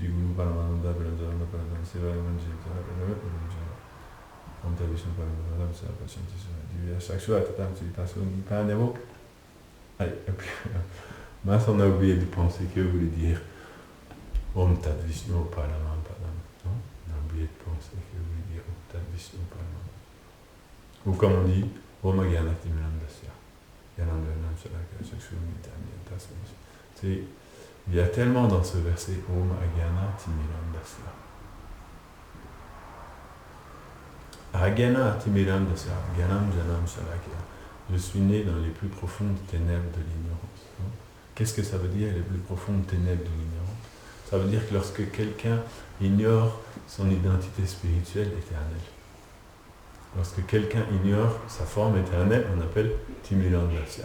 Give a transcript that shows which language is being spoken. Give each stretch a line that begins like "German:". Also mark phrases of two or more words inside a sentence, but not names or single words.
French: Mince, on a oublié de penser que voulait dire
Sanskrit: Om Tat Vishnu Paramam Padam.
French: Non? On a oublié de penser que voulait dire
Sanskrit: Om Tat Vishnu Paramam.
French: Ou comme on dit
Sanskrit: Om Agyanat Timiram Dasya.
French: Il y a tellement dans ce verset
Sanskrit: Om Agyana Timiram Dasya. Agyana Timiram Dasya, Gyanam Janam Shalakya.
French: Je suis né dans les plus profondes ténèbres de l'ignorance. Qu'est-ce que ça veut dire, les plus profondes ténèbres de l'ignorance? Ça veut dire que lorsque quelqu'un ignore son identité spirituelle éternelle, lorsque quelqu'un ignore sa forme éternelle, on appelle Timiram Dasya.